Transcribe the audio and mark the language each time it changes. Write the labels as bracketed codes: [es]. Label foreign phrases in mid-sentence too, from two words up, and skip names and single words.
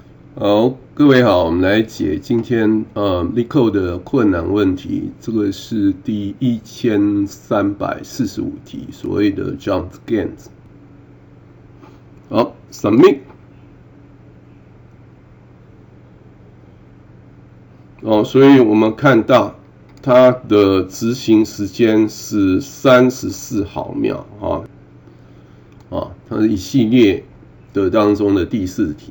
[zh] 好，各位好，我們來解今天LeetCode 的困難問題。這個是第1345題，所謂的 Jump Scans。好 ，Submit。所以我們看到它的執行時間是34毫秒它是一系列的當中的第4題。